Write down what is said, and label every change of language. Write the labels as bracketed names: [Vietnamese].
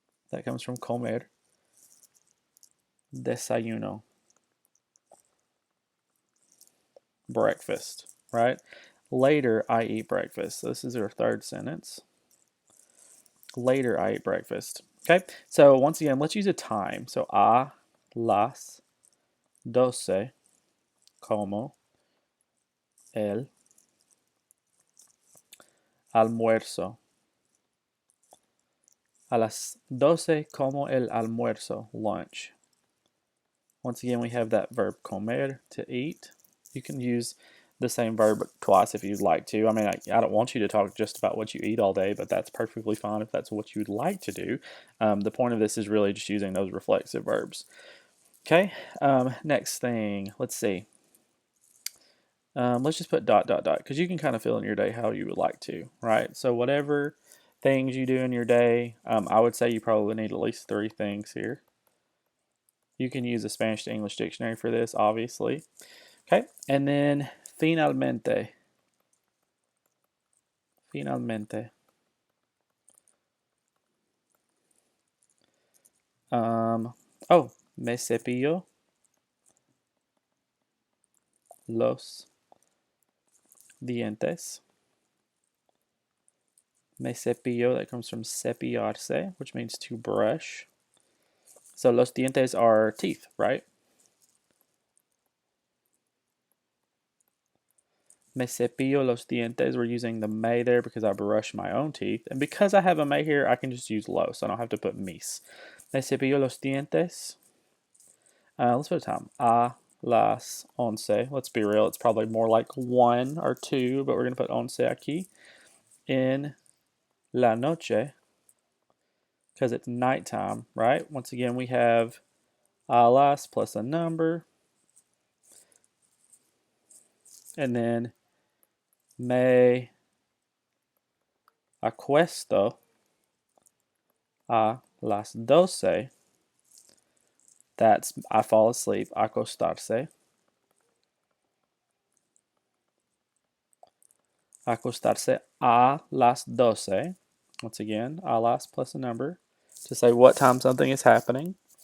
[English] That comes from comer. Desayuno. Breakfast, right? Later, I eat breakfast. So this is our third sentence. Later, I eat breakfast. Okay, so once again, let's use a time. [Spanish] So a las 12 como el almuerzo. A las 12 como el almuerzo, lunch. [English] Once again, we have that verb comer, to eat. You can use the same verb twice if you'd like to. I mean, I don't want you to talk just about what you eat all day, but that's perfectly fine if that's what you'd like to do. The point of this is really just using those reflexive verbs. Okay, next thing, let's see. Let's just put dot, dot, dot, because you can kind of fill in your day how you would like to, right? So whatever things you do in your day, I would say you probably need at least 3 things here. You can use a Spanish to English dictionary for this, obviously. Okay, and then finalmente. [Spanish] Finalmente. Oh, me cepillo los dientes. Me cepillo, [English] that comes from cepillarse, which means to brush. So los dientes are teeth, right? [Spanish] Me cepillo los dientes, [English] we're using the me there because I brush my own teeth. And because I have a me here, I can just use los. I don't have to put mis. [Spanish] Me cepillo los dientes. [English] Let's put a time. [Spanish] A las 11. [English] Let's be real, it's probably more like 1 or 2, but we're going to put 11 aquí. [Spanish] En la noche, [English] because it's nighttime, right? Once again, we have a las plus a number. And then [Spanish] me acuesto a las 12. [English] That's I fall asleep, acostarse. [Spanish] Acostarse a las 12. [English] Once again, a las plus a number to say what time something is happening.